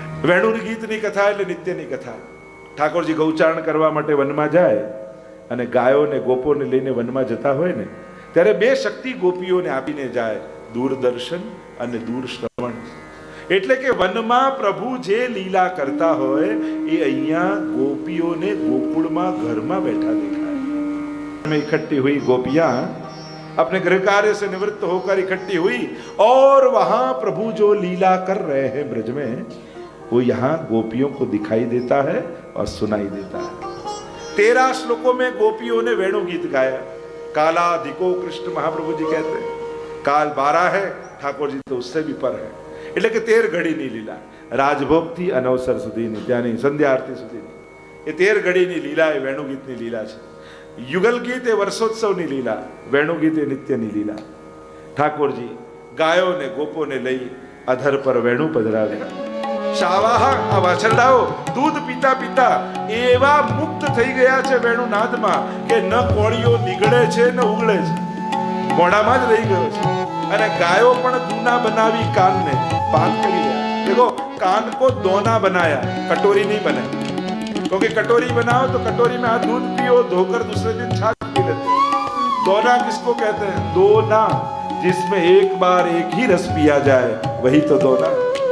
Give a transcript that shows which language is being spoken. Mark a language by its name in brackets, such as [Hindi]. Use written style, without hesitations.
[Gujarati] વેણુ ગીતની કથા એટલે નિત્યની કથા. ઠાકોરજી ગૌચારણ કરવા માટે વનમાં જાય અને ગાયોને ગોપોને લઈને વનમાં જતા હોય ને, ત્યારે બે શક્તિ ગોપીઓને આપીને જાય, દૂરદર્શન અને દૂર શ્રવણ. એટલે કે વનમાં પ્રભુ જે લીલા કરતા હોય એ અહીંયા ગોપીઓને ગોકુળમાં ઘરમાં બેઠા દેખાય. [Hindi] में इकट्ठी हुई गोपियां अपने गृह कार्य से निवृत्त होकर इकट्ठी हुई और वहां प्रभु जो लीला कर रहे हैं ब्रज में, वो यहाँ गोपियों को दिखाई देता है और सुनाई देता है. 13 श्लोकों में गोपियों ने वेणु गीत गाया. कालाधिको कृष्ण महाप्रभु जी कहते हैं, काल 12 है, ठाकुर जी तो उससे भी पर है. [Gujarati] એટલે કે 13 ઘડીની લીલા, રાજભોગ થી અનવસર સુધીની, ત્યાંની સંધ્યા આરતી સુધીની, એ 13 ઘડીની લીલા એ વેણુ ગીતની લીલા છે. યુગલ ગીત એ વર્ષોત્સવની લીલા, વેણુ ગીત એ નિત્યની લીલા. ઠાકોરજી ગાયોને ગોપોને લઈ અધર પર વેણુ પધરાવે. શાવાહા આ વાછરડાઓ દૂધ પીતા પીતા એવા મુક્ત થઈ ગયા છે વેણુ નાદમાં કે ન કોળીઓ નીગળે છે ન ઉગળે છે, મોઢામાં જ રહી ગયો છે. અને ગાયો પણ દૂના બનાવી કાનને [Hindi] पान करिए. देखो कान को दोना बनाया, कटोरी नहीं बनाई, क्योंकि कटोरी बनाओ तो कटोरी में दूध पियो, धोकर दूसरे दिन छाछ पी लेते. दोना किसको कहते हैं? दोना, जिसमें एक बार एक ही रस पिया जाए वही तो दोना.